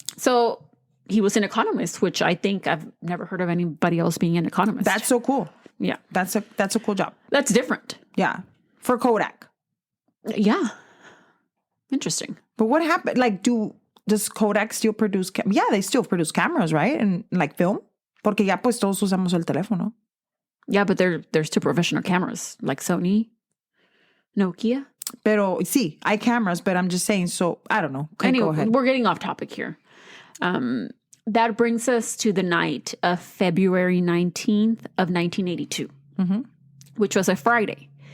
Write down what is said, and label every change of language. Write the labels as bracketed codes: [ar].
[en] So he was an economist, which I think I've never heard of anybody else being an economist. That's so cool. Yeah. That's a cool job. That's different. Yeah. For Kodak. Yeah. Interesting. But what happened? Like, does Kodak still produce? Yeah, they still produce cameras, right? And like film. [es] Porque ya pues todos usamos el teléfono. [en] Yeah, but there's two professional cameras like Sony, Nokia. [es] Pero sí, hay [en] cameras, but I'm just saying. So I don't know. Okay, anyway, go ahead. We're getting off topic here. That brings us to the night of February 19th of 1982, which was a Friday.